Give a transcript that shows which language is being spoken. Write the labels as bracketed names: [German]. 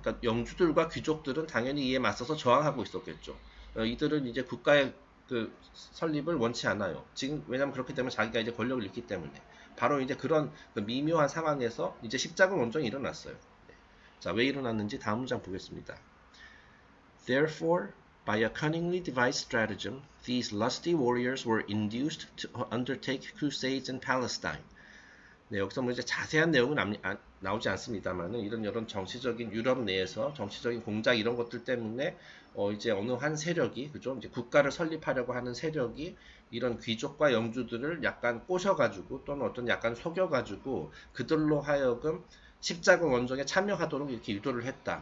[Korean] 그러니까 영주들과 귀족들은 당연히 이에 맞서서 저항하고 있었겠죠. 이들은 이제 국가의 그 설립을 원치 않아요. 지금 왜냐하면 그렇기 때문에 자기가 이제 권력을 잃기 때문에 바로 이제 그런 그 미묘한 상황에서 이제 십자군 원정이 일어났어요. 자, 왜 일어났는지 다음 문장 보겠습니다. [English] Therefore, by a cunningly devised stratagem, these lusty warriors were induced to undertake crusades in Palestine. [Korean] 네, 여기서 뭐 이제 자세한 내용은 나오지 않습니다만은 이런 정치적인 유럽 내에서 정치적인 공작 이런 것들 때문에 이제 어느 한 세력이 그죠? 이제 국가를 설립하려고 하는 세력이 이런 귀족과 영주들을 약간 꼬셔가지고 또는 어떤 약간 속여가지고 그들로 하여금 십자군 원정에 참여하도록 이렇게 유도를 했다.